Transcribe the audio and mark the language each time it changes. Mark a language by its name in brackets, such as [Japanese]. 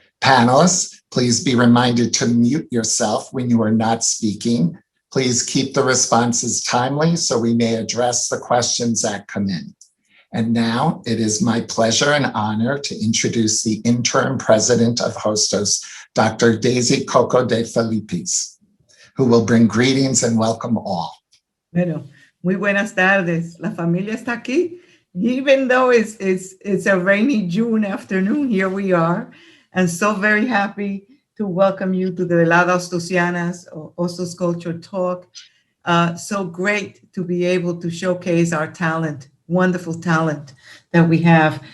[English] Panelists, please be reminded to mute yourself when you are not speaking. Please keep the responses timely so we may address the questions that come in. And now it is my pleasure and honor to introduce the interim president of Hostos, Dr. Daisy Cocco de Filippis, who will bring greetings and welcome all. [Spanish] Bueno, muy buenas tardes. La familia está aquí. [English] Even though it's a rainy June afternoon, here we are. And so very happy to welcome you to the Veladas Hostosianas, Hostos Culture Talk. So great to be able to showcase our talent, wonderful talent that we have.